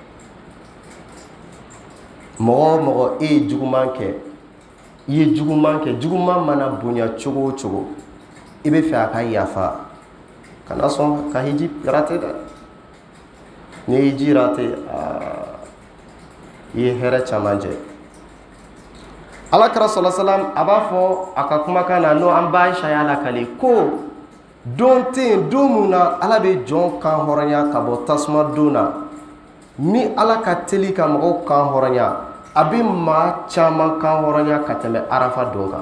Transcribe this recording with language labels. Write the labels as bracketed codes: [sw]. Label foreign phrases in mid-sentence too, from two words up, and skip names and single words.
[bm] mɔgɔ o mɔgɔ e ye juguman kɛ, i ye juguman kɛ, juguman mana bonya cogo o cogo i bɛ fɛ a ka yafa, kana sɔn ka hiji rater dɛ. ni ye hiji rater i ye hɛrɛ caman jɛ. alakira [ar] صلى الله عليه وسلم [bm] a b'a fɔ a ka kumakan na n'o an b'a Aisha y'a lakale ko don tɛ yen don mun na ala bɛ jɔn kan hɔrɔnya ka bɔ tasuma don na ni ala ka teli ka mɔgɔw kan hɔrɔnya a bɛ maa caman kan hɔrɔnya ka tɛmɛ arafa don kan.